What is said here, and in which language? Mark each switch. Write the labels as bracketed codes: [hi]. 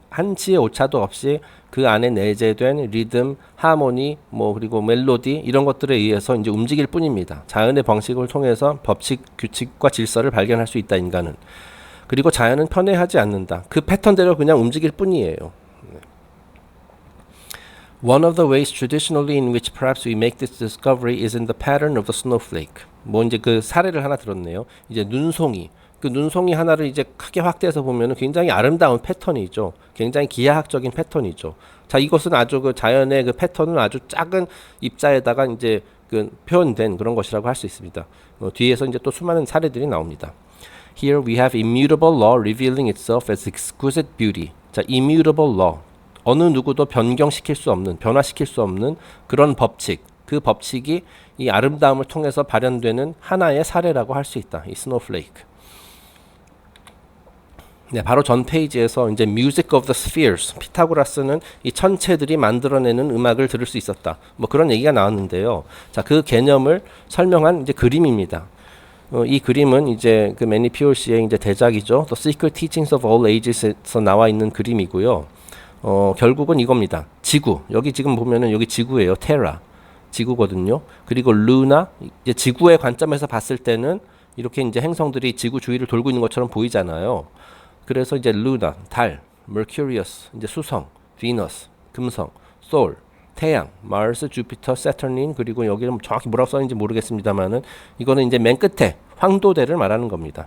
[ko] 한치의 오차도 없이 그 안에 내재된 리듬, 하모니, 뭐 그리고 멜로디 이런 것들에 의해서 이제 움직일 뿐입니다. 자연의 방식을 통해서 법칙, 규칙과 질서를 발견할 수 있다. 인간은. 그리고 자연은 편애하지 않는다. 그 패턴대로 그냥 움직일 뿐이에요. [en] One of the ways traditionally in which perhaps we make this discovery is in the pattern of the snowflake. [ko] 뭐 이제 그 사례를 하나 들었네요. 이제 눈송이. 그 눈송이 하나를 이제 크게 확대해서 보면은 굉장히 아름다운 패턴이죠. 굉장히 기하학적인 패턴이죠. 자, 이것은 아주 그 자연의 그 패턴은 아주 작은 입자에다가 이제 그 표현된 그런 것이라고 할 수 있습니다. 뒤에서 이제 또 수많은 사례들이 나옵니다. [en] Here we have immutable law revealing itself as exquisite beauty. 자, immutable law. [ko] 어느 누구도 변경시킬 수 없는, 변화시킬 수 없는 그런 법칙. 그 법칙이 이 아름다움을 통해서 발현되는 하나의 사례라고 할 수 있다. 이 스노우플레이크. 네, 바로 전 페이지에서 이제 Music of the Spheres, 피타고라스는 이 천체들이 만들어내는 음악을 들을 수 있었다. 뭐 그런 얘기가 나왔는데요. 자, 그 개념을 설명한 이제 그림입니다. 이 그림은 이제 그 매니 피올시의 이제 대작이죠. The Secret Teachings of All Ages에서 나와 있는 그림이고요. 결국은 이겁니다. 지구. 여기 지금 보면은 여기 지구예요. 테라. 지구거든요. 그리고 루나. 이제 지구의 관점에서 봤을 때는 이렇게 이제 행성들이 지구 주위를 돌고 있는 것처럼 보이잖아요. 그래서 이제 루나, 달, Mercurius, 이제 수성, Venus, 금성, Sol, 태양, Mars, Jupiter, Saturn, 그리고 여기는 정확히 뭐라고 써있는지 모르겠습니다만은 이거는 이제 맨 끝에 황도대를 말하는 겁니다.